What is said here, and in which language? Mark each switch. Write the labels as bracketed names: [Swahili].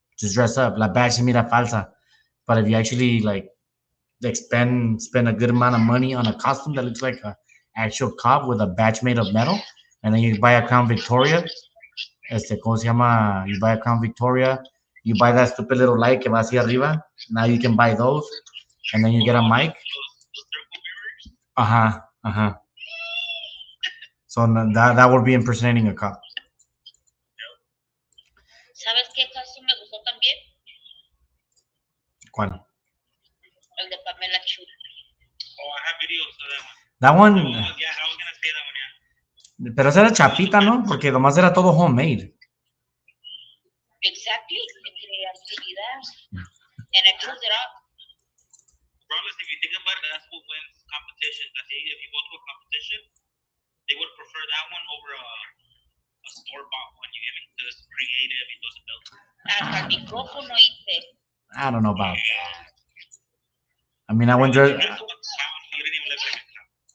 [English] Just dress up. [Spanish] La badge se mira falsa. [English] But if you actually like spend a good amount of money on a costume that looks like a actual cop with a badge made of metal, and then you buy a Crown Victoria, [Spanish] ¿cómo se llama? [English] You buy a Crown Victoria, you buy that stupid little light [Spanish] que va hacia arriba. [English] Now you can buy those, and then you get a mic. So that would be impersonating a cop. [Spanish] ¿Sabes qué costume me gustó también? ¿Cuál? El de Pamela Chu. [English] Oh, I have videos of that one. That one. Yeah, I was gonna say that one, yeah. [Spanish] Pero esa era chapita, ¿no? Porque nomás era todo homemade. [English] Exactly, [Spanish] de creatividad. [English] And I pulled it up. Regardless, if you think about it, that's what wins competitions. I think if you go to a competition, they would prefer that one over a store-bought one. You get into this creative [Spanish] y todo ese pedo. Hasta el micrófono hice. [English] I don't know about that. I mean, I went dressed. You didn't even look like a cop.